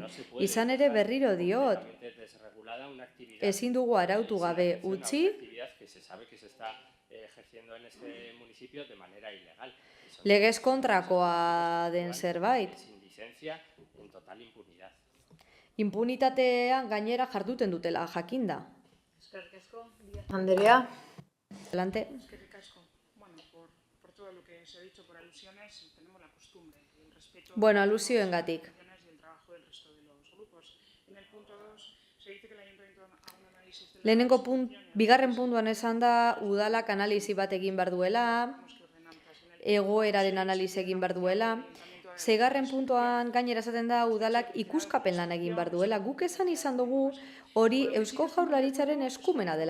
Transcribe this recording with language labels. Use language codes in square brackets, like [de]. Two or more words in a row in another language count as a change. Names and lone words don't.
[eu] Izan ere berriro diot, ezin dugu arautu gabe utzi, legez kontrakoa den zerbait. Impunitatean gainera jarduten dutela jakinda. Eskerrik asko, Andrea. [es] Adelante. [eu] Eskerrik asko. [es] Bueno, por todo lo que se ha dicho por alusiones, tenemos la costumbre y el respeto. [eu] Bueno, alusioengatik. [es] Y el trabajo del resto de los grupos. En el punto 2 se dice que el ayuntamiento haga un análisis de [eu] Lehenengo bigarren puntuan esan da udalak analisi bat egin behar duela, egoeraren analisi egin behar duela. Seigarren puntuan gainera esaten da udalak ikuskapen lan egin behar duela. Guk esan izan dugu hori Eusko Jaurlaritzaren eskumena dela.